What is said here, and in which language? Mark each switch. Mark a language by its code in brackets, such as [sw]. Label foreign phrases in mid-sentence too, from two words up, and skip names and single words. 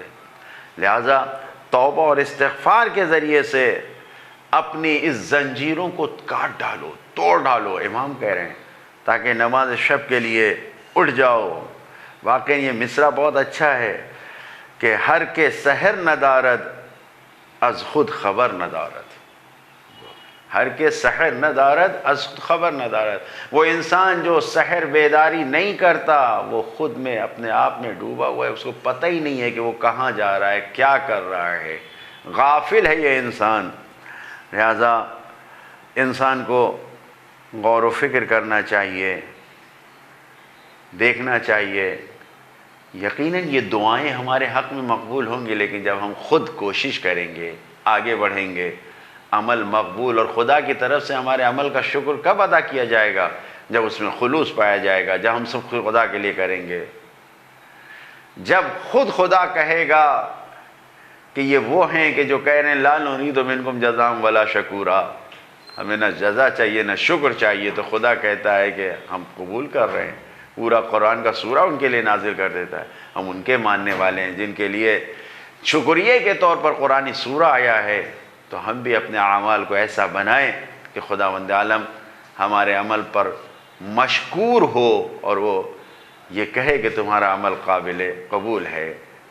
[ur] لہٰذا توبہ اور استغفار کے ذریعے سے اپنی اس زنجیروں کو کاٹ ڈالو، توڑ ڈالو، امام کہہ رہے ہیں، تاکہ نماز شب کے لیے اٹھ جاؤ۔ واقعی یہ مصرع بہت اچھا ہے کہ [fa] ہر کے سحر ندارد از خود خبر ندارد، ہر کے سحر ندارد از خود خبر ندارد۔ [ur] وہ انسان جو سحر بیداری نہیں کرتا وہ خود میں اپنے آپ میں ڈوبا ہوا ہے، اس کو پتہ ہی نہیں ہے کہ وہ کہاں جا رہا ہے، کیا کر رہا ہے، غافل ہے یہ انسان۔ لہذا انسان کو غور و فکر کرنا چاہیے، دیکھنا چاہیے۔ یقیناً یہ دعائیں ہمارے حق میں مقبول ہوں گی، لیکن جب ہم خود کوشش کریں گے، آگے بڑھیں گے، عمل مقبول، اور خدا کی طرف سے ہمارے عمل کا شکر کب ادا کیا جائے گا؟ جب اس میں خلوص پایا جائے گا، جب ہم سب خدا کے لیے کریں گے، جب خود خدا کہے گا کہ یہ وہ ہیں کہ جو کہہ رہے ہیں [ar] لا نرید منکم جزاء ولا شکورا، [ur] ہمیں نہ جزا چاہیے نہ شکر چاہیے، تو خدا کہتا ہے کہ ہم قبول کر رہے ہیں، پورا قرآن کا سورہ ان کے لیے نازل کر دیتا ہے۔ ہم ان کے ماننے والے ہیں جن کے لیے شکریہ کے طور پر قرآنی سورہ آیا ہے، تو ہم بھی اپنے اعمال کو ایسا بنائیں کہ خداوند عالم ہمارے عمل پر مشکور ہو اور وہ یہ کہے کہ تمہارا عمل قابل قبول ہے۔